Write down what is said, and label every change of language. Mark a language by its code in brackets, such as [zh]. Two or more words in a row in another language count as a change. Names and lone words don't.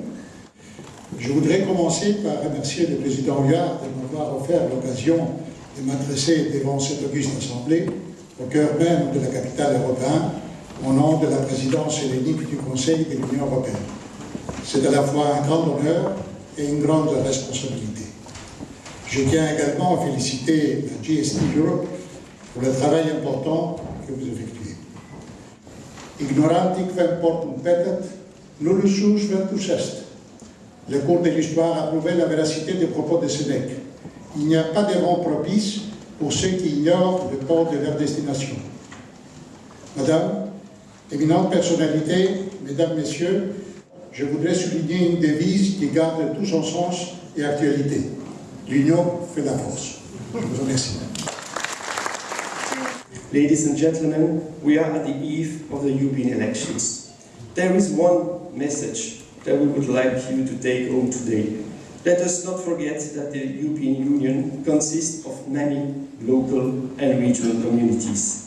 [fr] Je voudrais commencer par remercier le président Huard de m'avoir offert l'occasion de m'adresser devant cette auguste assemblée, au cœur même de la capitale européenne, au nom de la présidence hellénique du Conseil de l'Union européenne. C'est à la fois un grand honneur et une grande responsabilité. Je tiens également à féliciter la GST Europe pour le travail important que vous effectuez. [la] Ignorantic quem portum petet, nullus ventus est. [fr] Le cours de l'histoire a prouvé la véracité des propos de Sénèque. Il n'y a pas de vent propice pour ceux qui ignorent le port de leur destination. Madame, éminente personnalité, mesdames, messieurs, je voudrais souligner une devise qui garde tout son sens et actualité. L'union fait la force. Je vous remercie. [en] Ladies and gentlemen, we are at the eve of the European elections. There is one message that we would like you to take home today. Let us not forget that the European Union consists of many local and regional communities.